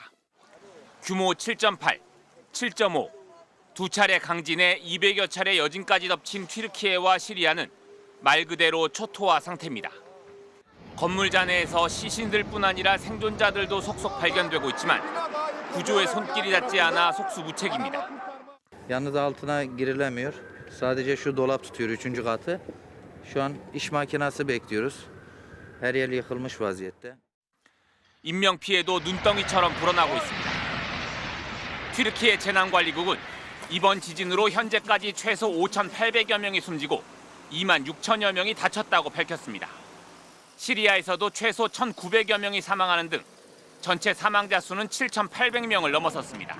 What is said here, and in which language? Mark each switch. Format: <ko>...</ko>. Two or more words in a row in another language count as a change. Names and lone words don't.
<ko>규모 7.8, 7.5, 두 차례 강진에 200여 차례 여진까지 덮친 튀르키예와 시리아는 말 그대로 초토화 상태입니다. 건물 잔해에서 시신들뿐 아니라 생존자들도 속속 발견되고 있지만 구조에 손길이 닿지 않아 속수무책입니다.</ko> <tr>Yalnız altına girilemiyor. Sadece şu dolap tutuyor 3. katı. Şu an iş makinesi bekliyoruz. Her yer yıkılmış vaziyette.</tr> <ko>인명피해도 눈덩이처럼 불어나고 있습니다. 튀르키예 재난관리국은 이번 지진으로 현재까지 최소 5,800여 명이 숨지고 2만 6천여 명이 다쳤다고 밝혔습니다. 시리아에서도 최소 1,900여 명이 사망하는 등 전체 사망자 수는 7,800명을 넘어섰습니다.</ko>